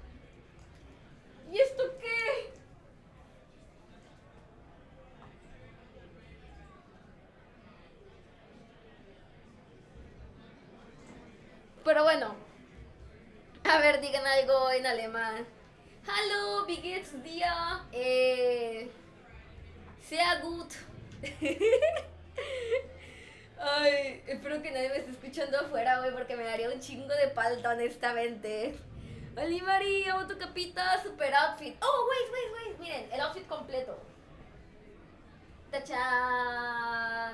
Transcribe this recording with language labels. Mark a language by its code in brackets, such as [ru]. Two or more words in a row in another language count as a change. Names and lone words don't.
[es] ¿Y esto qué? Pero bueno, a ver, digan algo en alemán. [de] Hallo, wie geht's dir? Sehr gut. [es] Ay, espero que nadie me esté escuchando afuera, güey, porque me daría un chingo de palta, honestamente. Oli Mari, amo tu capita, super outfit. [en] Oh, wait, [es] miren, el outfit completo. ¡Tachán!